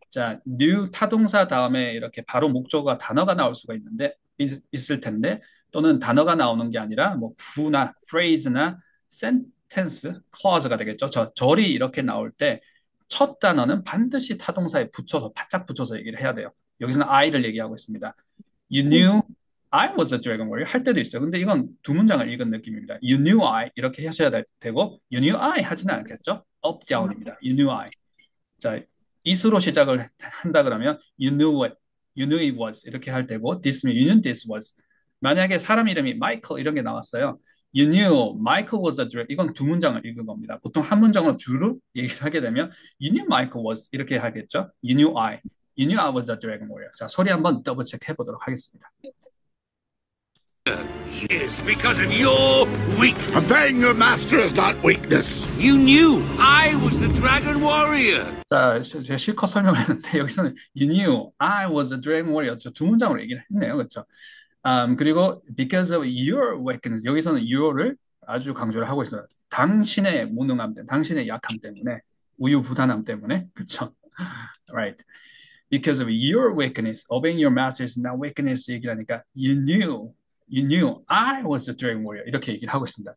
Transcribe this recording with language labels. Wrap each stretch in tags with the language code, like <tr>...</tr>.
<ko>자, knew 타동사 다음에 이렇게 바로 목적어가 단어가 나올 수가 있을 텐데 또는 단어가 나오는 게 아니라 뭐 구나 phrase나 sentence, clause가 되겠죠. 절이 이렇게 나올 때 첫 단어는 반드시 타동사에 붙여서 바짝 붙여서 얘기를 해야 돼요. 여기서는 I를 얘기하고 있습니다.</ko> <en>You knew I was a dragon warrior</en> <ko>할 때도 있어요. 근데 이건 두 문장을 읽은 느낌입니다.</ko> <en>You knew I</en> <ko>이렇게 하셔야 되고</ko> <en>You knew I</en> <ko>하지는 않겠죠. up down입니다.</ko> <en>You knew I. 자, is</en> <ko>로 시작을 한다 그러면</ko> <en>you knew it, you knew it was 이렇게</en> <ko>할 때고</ko> <en>this means you knew this was.</en> <ko>만약에 사람 이름이 마이클 이런 게 나왔어요.</ko> <en>You knew Michael was a dragon.</en> <ko>이건 두 문장을 읽은 겁니다. 보통 한 문장으로 주로 얘기를 하게 되면</ko> <en>You knew Michael was</en> <ko>이렇게 하겠죠.</ko> <en>You knew I. You knew I was a dragon warrior.</en> <ko>자, 소리 한번 더블 체크 해보도록 하겠습니다.</ko> <en>Is because of your weakness. Obeying your master is not weakness. You knew I was the dragon warrior.</en> <ko>자, 제가 실컷 설명을 했는데 여기서는</ko> <en>You knew I was a dragon warrior.</en> <ko>두 문장으로 얘기를 했네요. 그렇죠? 그리고</ko> <en>because of your weakness</en> <ko>여기서는 your를 아주 강조를 하고 있어요. 당신의 무능함 때문에, 당신의 약함 때문에, 우유부단함 때문에, 그렇죠?</ko> <en>Right. Because of your weakness, obeying your master is not weakness</en> <ko>얘기하니까</ko> <en>you knew I was a dragon warrior</en> <ko>이렇게 얘기를 하고 있습니다.</ko>